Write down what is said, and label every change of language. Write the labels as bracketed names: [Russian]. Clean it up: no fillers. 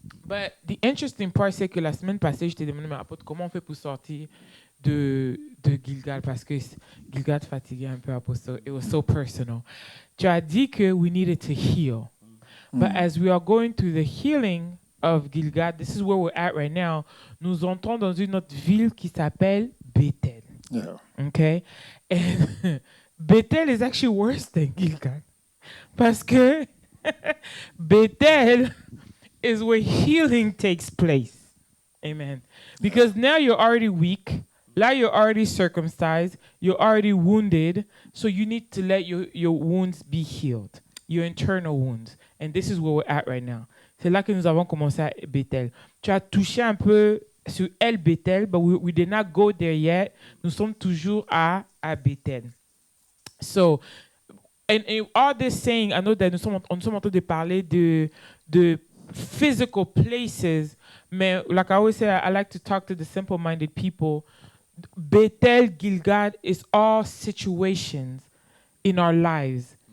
[English] But the interesting part, [French] c'est que la semaine passée, je t'ai demandé, mais apôtre, comment on fait pour sortir de Gilgal, parce que Gilgal fatiguait un peu, apôtre. [English] It was so personal. [French] Tu as dit que [English] we needed to heal. But as we are going through the healing of Gilgal, this is where we're at right now, [French] nous entrons dans une autre ville qui s'appelle Bethel. [English] Yeah. Okay? And Bethel is actually worse than Gilgal. [French] Parce que [English] Bethel is where healing takes place. Amen. Because now you're already weak. Now you're already circumcised. You're already wounded. So you need to let your wounds be healed. Your internal wounds. And this is where we're at right now. [French] C'est là que nous avons commencé à Bethel. Tu as touché un peu sur El Bethel, [English] but we did not go there yet. [French] Nous sommes toujours à Bethel. [English] So, and all this saying, I know that [French] nous sommes en train de parler de [English] physical places, [French] mais [English] like I always say, I like to talk to the simple-minded people. Bethel, Gilgad is all situations in our lives.